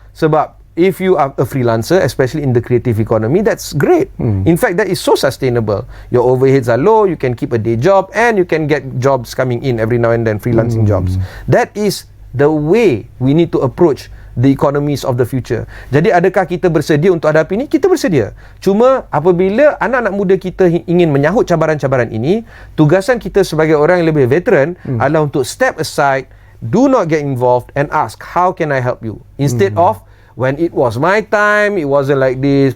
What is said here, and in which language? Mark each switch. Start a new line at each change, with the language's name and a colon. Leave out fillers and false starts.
Malay: Sebab
English: if you are a freelancer, especially in the creative economy, that's great. In fact, that is so sustainable. Your overheads are low, you can keep a day job, and you can get jobs coming in every now and then, freelancing jobs. That is the way we need to approach the economies of the future.
Malay: Jadi adakah kita bersedia untuk hadapi ini? Kita bersedia. Cuma apabila anak-anak muda kita ingin menyahut cabaran-cabaran ini, tugasan kita sebagai orang yang lebih veteran adalah untuk
English: step aside, do not get involved and ask, how can I help you? Instead of, when it was my time, it wasn't like this.